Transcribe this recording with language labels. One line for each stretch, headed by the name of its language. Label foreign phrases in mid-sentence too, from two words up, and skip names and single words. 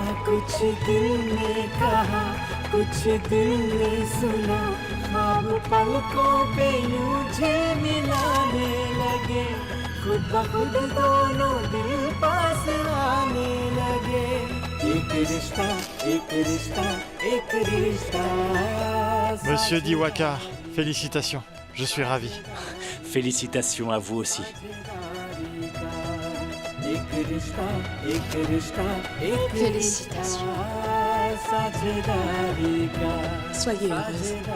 Hindi: कुछ दिल ने कहा कुछ दिल ने सुना ख्वाब पलकों पे यूं झिलमिलाने लगे खुद ब खुद दोनों दिल पास आने लगे एक रिश्ता एक रिश्ता एक रिश्ता
French: Monsieur Diwakar, félicitations. Je suis ravi. Félicitations à vous aussi. Félicitations. Soyez heureuse.